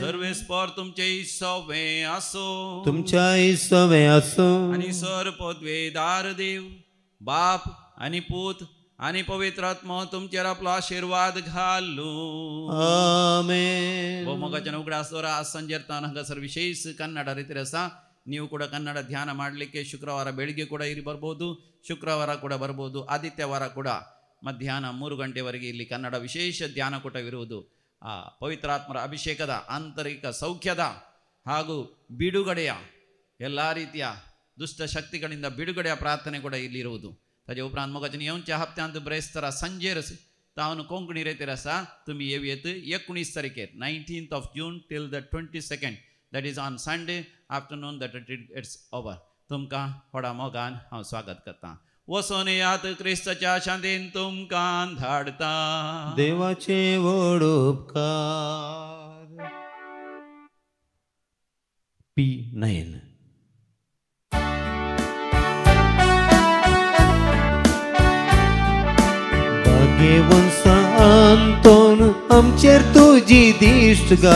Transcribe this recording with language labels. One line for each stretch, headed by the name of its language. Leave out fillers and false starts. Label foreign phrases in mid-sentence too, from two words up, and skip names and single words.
Konkani: सर्वेस्पर तुमचे सवे आसो. तुमच्या सवे आसो. आनी सर पदवेदार देव बाप आनी पूत आनी पवित्र आत्मा तुमचेर आपलो आशीर्वाद घालू. आमेन. मोगाच्या उगडा सोरा ಸಂಜೆರ್ತಾನ ಹಂಗಸರ್ ವಿಶೇಷ ಕನ್ನಡ ರೀತಿ ರಸ.
Kannada: ನೀವು ಕೂಡ ಕನ್ನಡ ಧ್ಯಾನ ಮಾಡಲಿಕ್ಕೆ ಶುಕ್ರವಾರ ಬೆಳಿಗ್ಗೆ ಕೂಡ ಇಲ್ಲಿ ಬರ್ಬೋದು, ಶುಕ್ರವಾರ ಕೂಡ ಬರ್ಬೋದು, ಆದಿತ್ಯವಾರ ಕೂಡ ಮಧ್ಯಾಹ್ನ 3 ಗಂಟೆವರೆಗೆ ಇಲ್ಲಿ ಕನ್ನಡ ವಿಶೇಷ ಧ್ಯಾನಕೂಟವಿರುವುದು. ಆ ಪವಿತ್ರಾತ್ಮರ ಅಭಿಷೇಕದ ಆಂತರಿಕ ಸೌಖ್ಯದ ಹಾಗೂ ಬಿಡುಗಡೆಯ ಎಲ್ಲ ರೀತಿಯ ದುಷ್ಟ ಶಕ್ತಿಗಳಿಂದ ಬಿಡುಗಡೆಯ ಪ್ರಾರ್ಥನೆ ಕೂಡ ಇಲ್ಲಿರುವುದು.
Konkani: ताजे उपरांत मोगाच्या येवच्या हप्त्यांत ब्रेस्तार सांजेर तावन कोंकणी रेतीर आसा. तुमी येवयेत 19 तारखेर
English: 19th of June till the 22nd, that is on Sunday afternoon that it's over.
Konkani: तुमकां व्हडा मोगान हांव स्वागत करता. वसोन यात क्रिस्ताच्या शांतीन तुमकां धाडता. देवाचे व्हड उपकार. P9. भाग्यवंत आंतोन आमचेर तुजी दिश्ट घाल.